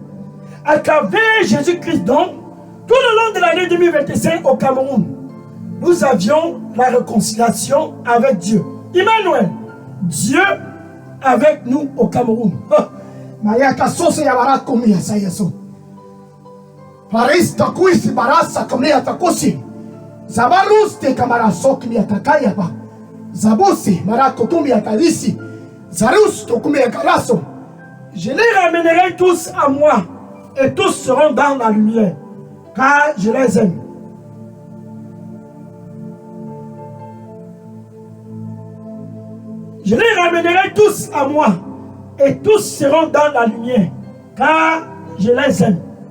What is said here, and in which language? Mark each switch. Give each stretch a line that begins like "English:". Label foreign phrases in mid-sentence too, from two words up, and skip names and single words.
French: À travers Jésus-Christ donc, tout le long de l'année 2025 au Cameroun, nous avions la réconciliation avec Dieu. Emmanuel, Dieu avec nous au Cameroun. Paris takuisi barasa kamia takusi. Zabarus te kamara sokmi atakaya ba. Zabusi marako kumi akalisi. Zarus tokumi akaraso. Je les ramènerai tous à moi et tous seront dans la lumière car je les aime. Je les ramènerai tous à moi et tous seront dans la lumière car je les aime.